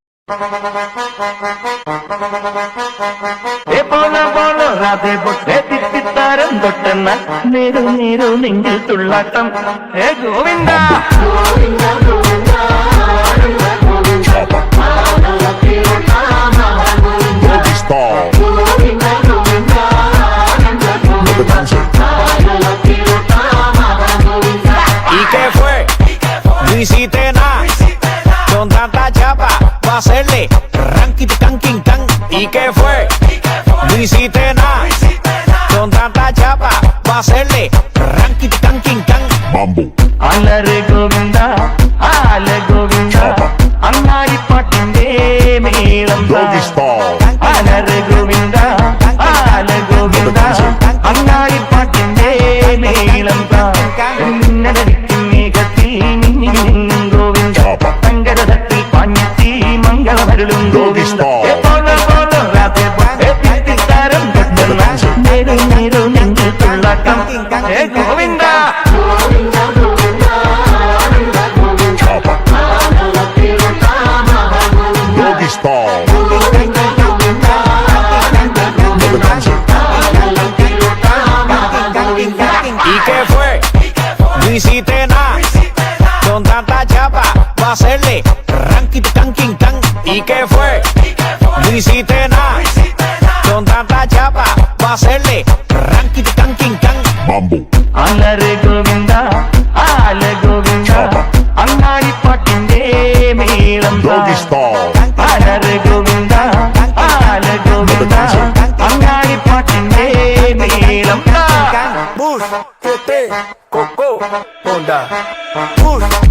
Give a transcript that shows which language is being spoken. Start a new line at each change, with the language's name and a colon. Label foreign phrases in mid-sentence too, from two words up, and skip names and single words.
Malayalam: പോലോ രാധേ പൊട്ടേ തിത്തിത്താരം തൊട്ടെന്ന നേരു നേരു നെഞ്ചിൽ തുള്ളാട്ടം ഹേ ഗോവിന്ദ
Spanish: ¿Y qué fue? No hiciste nada. Con tanta chapa va a hacerle ranking canking can. ¿Y qué fue? No hiciste nada. Con tanta chapa va a hacerle ranking canking can.
Malayalam: അലരെ ഗോവിന്ദ ആല ഗോവിന്ദ അങ്ങാടി പാട്ടിന്റെ മേളം അലരെ ഗോവിന്ദ ആല ഗോവിന്ദ അങ്ങാടി പാട്ടിന്റെ മേളം മിന്നലടിക്കും മേഘത്തിൽ മിന്നിമിന്നും ഗോവിന്ദ തങ്കരഥത്തിൽ പാഞ്ഞെത്തി മംഗളമരുളും ഗോവിന്ദ പോലോ രാധേ തിത്തിത്താരം തൊട്ടെന്ന നേരു നേരു നെഞ്ചിൽ തുള്ളാട്ടം ഹേ ഗോവിന്ദ ¿Y qué fue? No hiciste nada. Con tanta chapa va a hacerle ranking canking can. ¿Y qué fue? No hiciste nada. Con tanta chapa va a hacerle ranking canking can. അലരെ ഗോവിന്ദ ആല ഗോവിന്ദ അങ്ങാടി പാട്ടിന്റെ മേളം അലരെ ഗോവിന്ദ ആല ഗോവിന്ദ അങ്ങാടി പാട്ടിന്റെ മേളം Bush, Tete, Coco, Honda. Bush,